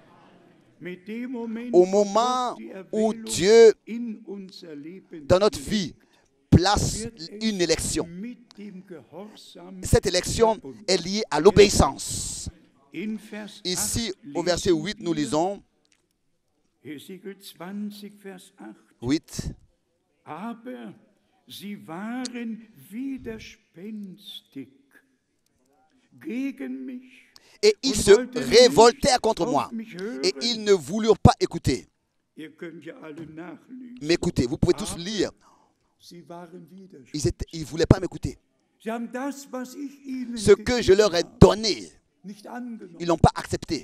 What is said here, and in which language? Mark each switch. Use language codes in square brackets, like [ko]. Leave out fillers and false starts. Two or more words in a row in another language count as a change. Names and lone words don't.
[fr] Au moment où Dieu, dans notre vie, place une élection, cette élection est liée à l'obéissance. Ici, au verset 8, nous lisons 8. [de] Sie waren widerspenstig gegen mich. [fr] Et ils se révoltèrent contre moi. Et ils ne voulurent pas écouter. M'écouter, vous pouvez tous lire. Ils ne voulaient pas m'écouter. Ce que je leur ai donné, ils n'ont pas accepté.